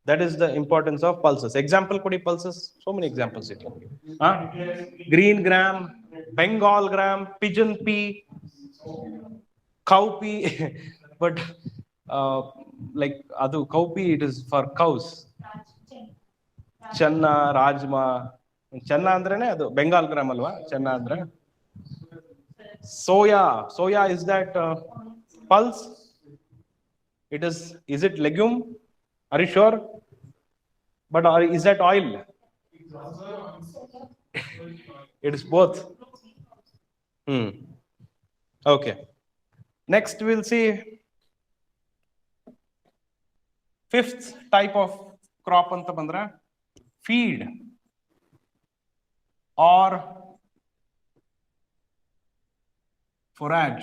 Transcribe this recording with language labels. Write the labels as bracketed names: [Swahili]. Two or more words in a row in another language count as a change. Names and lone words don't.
[English] That is the importance of pulses. Example kodi pulses. So many examples it can give. Green gram, Bengal gram, pigeon pea, cow pea. But like adu cow pea, it is for cows. Channa, Rajma. [Kannada] Channa andrene adu [English] Bengal gram [Kannada] alwa. Channa andre. [English] Soya is that pulse? Is it legume? Are you sure? But is that oil? It is both. Okay. Next we'll see fifth type of crop [Kannada] anta bandra [English] feed or forage.